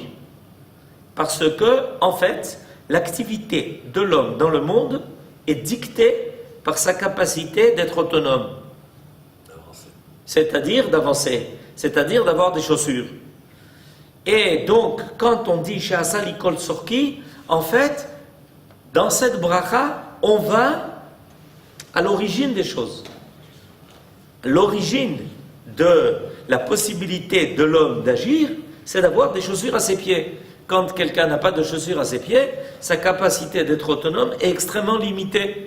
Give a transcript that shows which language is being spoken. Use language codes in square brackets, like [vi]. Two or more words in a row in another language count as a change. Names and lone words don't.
[fr] Parce que, en fait, l'activité de l'homme dans le monde est dictée par sa capacité d'être autonome. C'est-à-dire d'avancer, c'est-à-dire d'avoir des chaussures. Et donc, quand on dit [he] שעשה לי כל צרכי, [fr] en fait, dans cette bracha, on va à l'origine des choses. L'origine de la possibilité de l'homme d'agir, c'est d'avoir des chaussures à ses pieds. Quand quelqu'un n'a pas de chaussures à ses pieds, sa capacité d'être autonome est extrêmement limitée.